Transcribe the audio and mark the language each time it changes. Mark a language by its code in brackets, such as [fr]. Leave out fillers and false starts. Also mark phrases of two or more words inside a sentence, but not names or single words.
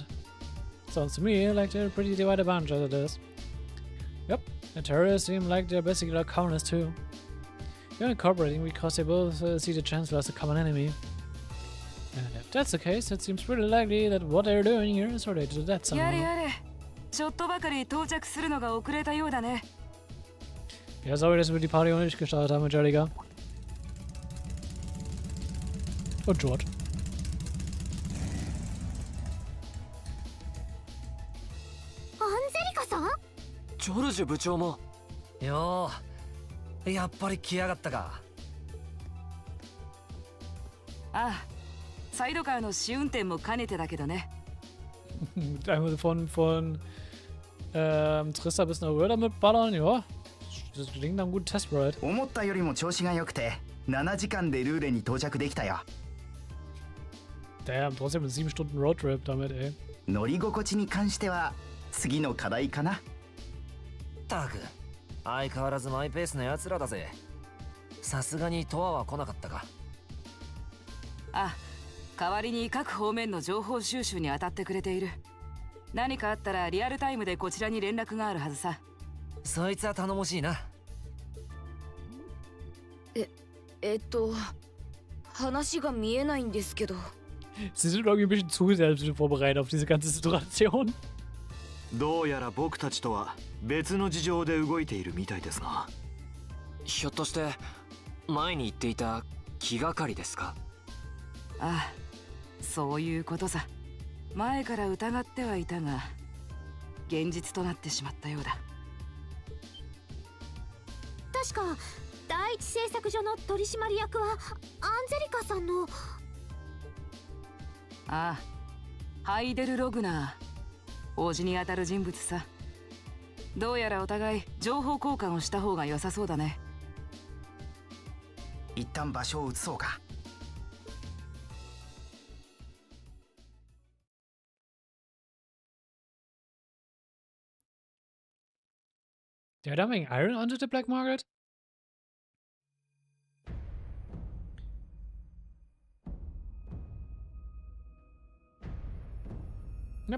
[en] Sounds to me like they're a pretty divided bunch as it is. Yep, the terrorists seem like they're basically like colonists too. They're incorporating because they both see the Chancellor as a common enemy. And if that's the case, it seems pretty likely that what they're doing here is related to that somehow. [ja] ちょっとばかり到着するのが遅れたようだね。 [de] Ja, sorry, dass wir die Party noch nicht gestartet haben, Angelica. Und George. [ja] アンジェリカさん？ジョルジュ部長も。よー、やっぱり来やがったか。ああ、サイドカーの試運転も兼ねてだけどね。 [de] Einmal von Trista bis nach Röder mitballern, ja. Das klingt nach einem guten Testbrite. [ja] 思ったよりも調子が良くて7時間でルーレに到着できたよ。 [de] Damn, trotzdem ein 7 Stunden Roadtrip damit, ey. [ja] 乗り心地に関しては次の課題かな。ったく、相変わらずマイペースな奴らだぜ。さすがにトアは来なかったか。あ、代わりに各方面の情報収集に当たってくれている。何かあったらリアルタイムでこちらに連絡があるはずさ。そいつは頼もしいな。話が見えないんですけど。 [de] Sie sind irgendwie ein bisschen zu selbst vorbereitet auf diese ganze Situation. [ja] どうやら僕たちとは別の事情で動いているみたいですが。ひょっとして前に言っていた気がかりですか？ああ、そういうことさ。前から疑ってはいたが、現実となってしまったようだ。確か第一製作所の取締役はアンジェリカさんの。ああ、ハイデル・ログナー、王子にあたる人物さ。どうやらお互い情報交換をした方が良さそうだね。一旦場所を移そうか。 [en] They're dumping iron onto the black market? Yep.